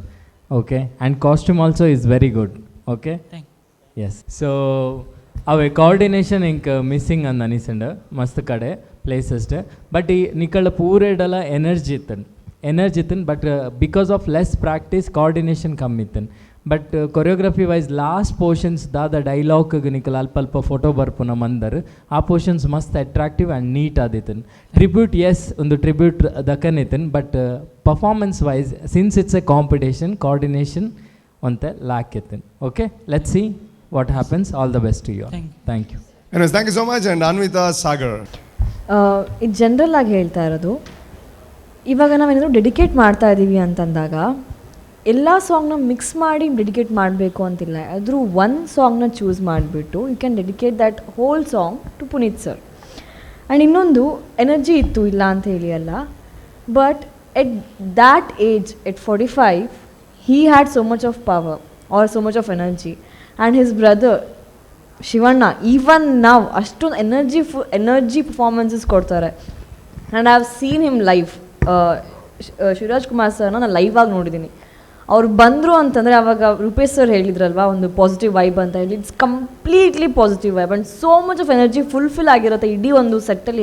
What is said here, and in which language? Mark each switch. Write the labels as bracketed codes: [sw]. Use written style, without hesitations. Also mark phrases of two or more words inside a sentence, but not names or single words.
[en] Okay, and costume also is very good. Okay, yes. [tcy] ಸೊ ಅವೇ ಕೋಆರ್ಡಿನೇಷನ್ ಹಿಂಗೆ ಮಿಸ್ಸಿಂಗ್ ಅಂದ್ ಅನಿಸಂಡ ಮಸ್ತ್ ಕಡೆ ಪ್ಲೇಸಸ್ಟ್. ಬಟ್ ಈ ನಿಕಳ ಪೂರೆಡಲ ಎನರ್ಜಿ ಇತ್ತನ್ ಬಟ್ [en] because of less practice coordination [tcy] ಕಮ್ಮಿ ಇತ್ತನ್. [en] but choreography wise last portions [tcy] ದಾದ ಡೈಲಾಗ್ಗೆ ನಿಕಲ್ ಅಲ್ಪ ಫೋಟೋ ಬರ್ಪುನ ಮಂದರ್ ಆ ಪೋರ್ಷನ್ಸ್ ಮಸ್ತ್ [en] attractive and neat [tcy] ಆದಿತ್ತನ್. [en] tribute yes [tcy] ಒಂದು ಟ್ರಿಬ್ಯೂಟ್ ದಕ್ಕನಿತ್ತನ್, [en] but performance wise since it's a competition coordination [tcy] ಅಂತ ಲ್ಯಾಕ್ ಇತ್ತನ್. [en] ಓಕೆ, Let's see what happens. All the best to you. Thank you. Thank you so much. And Anvita Sagar, [kn] ಇದು ಜನರಲ್ ಆಗಿ ಹೇಳ್ತಾ ಇರೋದು, ಇವಾಗ ನಾವೇನಾದರೂ ಡೆಡಿಕೇಟ್ ಮಾಡ್ತಾ ಇದ್ದೀವಿ ಅಂತಂದಾಗ ಎಲ್ಲ ಸಾಂಗ್ನ ಮಿಕ್ಸ್ ಮಾಡಿ ಡೆಡಿಕೇಟ್ ಮಾಡಬೇಕು ಅಂತಿಲ್ಲ. ಆದರೂ ಒಂದು ಸಾಂಗ್ನ ಚೂಸ್ ಮಾಡಿಬಿಟ್ಟು [en] you can dedicate that whole song to Puneet sir. ಆ್ಯಂಡ್ [kn] ಇನ್ನೊಂದು ಎನರ್ಜಿ ಇತ್ತು, ಇಲ್ಲ ಅಂತ ಹೇಳಿ ಅಲ್ಲ, [en] but at that age at 45 he had so much of power or so much of energy, and his brother Shivanna even now [kn] ಅಷ್ಟೊಂದು ಎನರ್ಜಿ ಪರ್ಫಾರ್ಮೆನ್ಸಸ್ ಕೊಡ್ತಾರೆ. [en] And I have seen him live. [kn] ಶಿವರಾಜ್ ಕುಮಾರ್ ಸರ್ನ ನಾನು ಲೈವ್ ಆಗಿ ನೋಡಿದ್ದೀನಿ. ಅವ್ರು ಬಂದರು ಅಂತಂದರೆ ಆವಾಗ ರೂಪೇಶ್ ಸರ್ ಹೇಳಿದ್ರಲ್ವ ಒಂದು [en] positive vibe [kn] ಅಂತ ಹೇಳಿ. [en] it's completely positive vibe and so much of energy fulfill [kn] ಆಗಿರುತ್ತೆ ಇಡೀ ಒಂದು ಸೆಟ್ಟಲ್ಲಿ.